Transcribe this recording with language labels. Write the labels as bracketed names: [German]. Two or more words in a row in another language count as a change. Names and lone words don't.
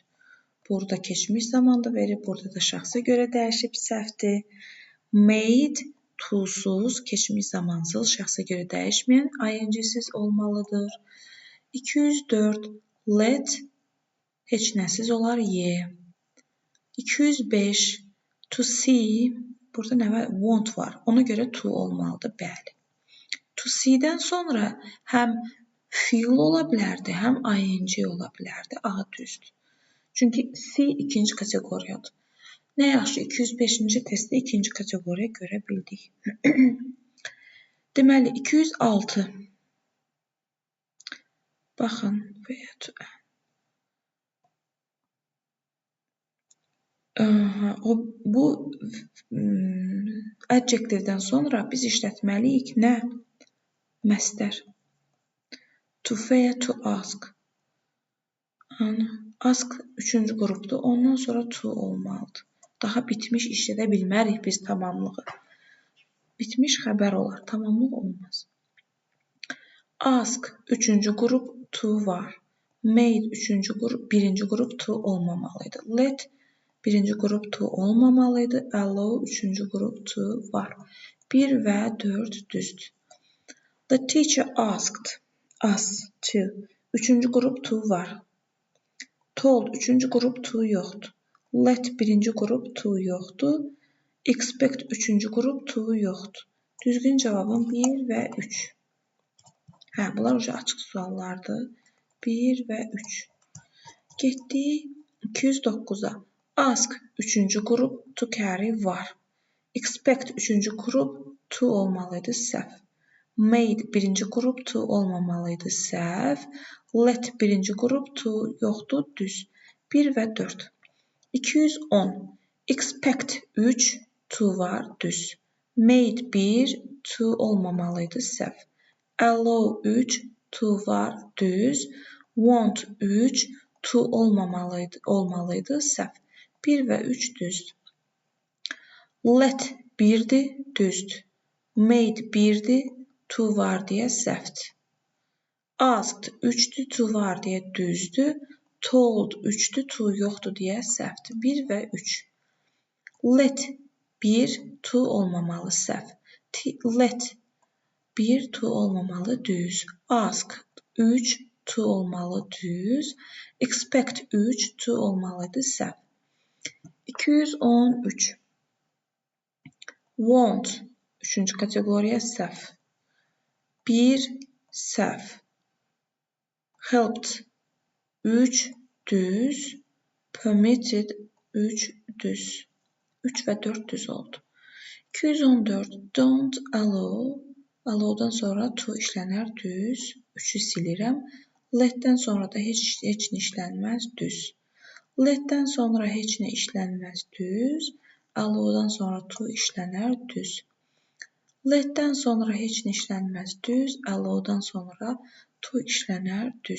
[Azerbaijani] Burada keçmiş zamanda verir. Burada da şəxsə görə dəyişib, səhvdir. Made, to'suz, keçmiş zamansız, şəxsə görə dəyişməyən, ING'siz olmalıdır. 204. Let, heç nəsiz olar, Y. 205. [English] To see, [Azerbaijani] burada nə var? Want var. Ona görə to olmalıdır, bəli. [English] To see- [Azerbaijani] dən sonra həm fiil ola bilərdi, həm ing ola bilərdi. A düzdür. Çünki C ikinci kateqoriyadır. Nə yaxşı, 205-ci testdə ikinci kateqoriya görə bildik. Deməli, 206. Baxın, bu adjectivdən sonra biz işlətməliyik nə? Məstər. To və [English] to ask. [Azerbaijani] Ask 3-cü qrupdur. Ondan sonra to olmalıdır. Daha bitmiş işlədə bilmərik biz tamamlığı. Bitmiş xəbər olar. Tamamlıq olmaz. Ask 3-cü qrup, to var. Made 3-cü qrup, 1-ci qrup to olmamalıydı. Let 1-ci qrup to olmamalıydı. Allow 3-cü qrup to var. 1 və 4 düzdür. [English] The teacher asked us to. [Azerbaijani] 3-cü qrup to var. Told 3-cü qrup to yoxdur. Let 1-ci qrup to yoxdur. Expect 3-cü qrup to yoxdur. Düzgün cavabım 1 və 3. Bunlar açıq suallardır. 1 və 3. Getdik 209-a. Ask 3-cü qrup, [English] to carry [Azerbaijani] var. Expect 3-cü qrup, to olmalıydı, səhv. Made 1-ci qrup, to olmamalıydı, səhv. Let 1-ci qrup, to yoxdur, düz. 1 və 4. 210. Expect 3, to var, düz. Made 1, to olmamalıydı, səhv. Allow 3, to var, düz. Want 3, to olmalıydı, səhv. 1 və 3 düzdür. Let 1'dir, düzdür. Made 1'dir, to var deyə səhvdir. Asked 3'dür, to var deyə düzdür. Told 3'dür, to yoxdur deyə səhvdir. 1 və 3. Let 1, to olmamalı, səhv. Let 1, to olmamalı, düz. Ask 3, to olmalı, düz. Expect 3, to olmalıydı, səhv. 213. Want 3-cü kateqoriya səhv. 1 səhv. Helped 3 düz, permitted 3 düz. 3 və 4 düz oldu. 214 [English] don't allow, [Azerbaijani] allow'dan sonra to işlənər düz, 3'ü silirəm. Let'dən sonra da heç nə işlənməz düz. Let'dən sonra heç nə işlənməz düz, allow'dan sonra to işlənər düz. Let'dən sonra heç nə işlənməz düz, allow'dan sonra to işlənər düz.